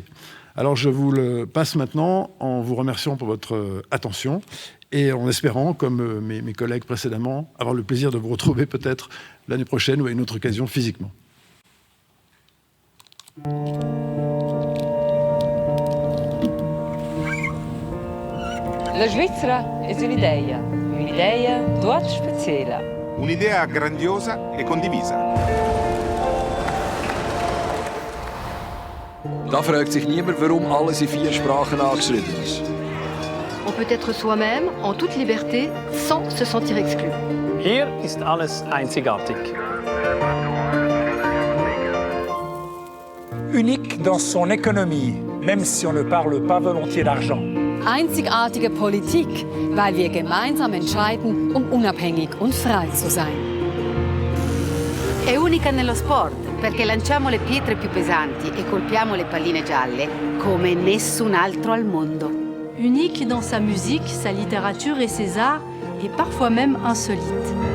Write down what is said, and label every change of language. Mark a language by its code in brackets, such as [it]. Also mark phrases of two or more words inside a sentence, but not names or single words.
[fr] Alors je vous le passe maintenant en vous remerciant pour votre attention et en espérant, comme mes collègues précédemment, avoir le plaisir de vous retrouver peut-être l'année prochaine ou à une autre occasion physiquement. [it] La Svizzera è un'idea dort speziella. Un'idea grandiosa e condivisa. [de] Da fragt sich niemand, warum alles in 4 Sprachen angeschrieben ist. [fr] On peut être soi-même en toute liberté sans se sentir exclu. [de] Hier ist alles einzigartig. [fr] Unique dans son économie, même si on ne parle pas volontiers d'argent. [de] Einzigartige Politik, weil wir gemeinsam entscheiden, um unabhängig und frei zu sein. [it] È unica nello sport, perché lanciamo le pietre più pesanti e colpiamo le palline gialle come nessun altro al mondo. [fr] Unique dans sa musique, sa littérature et ses arts, et parfois même insolite.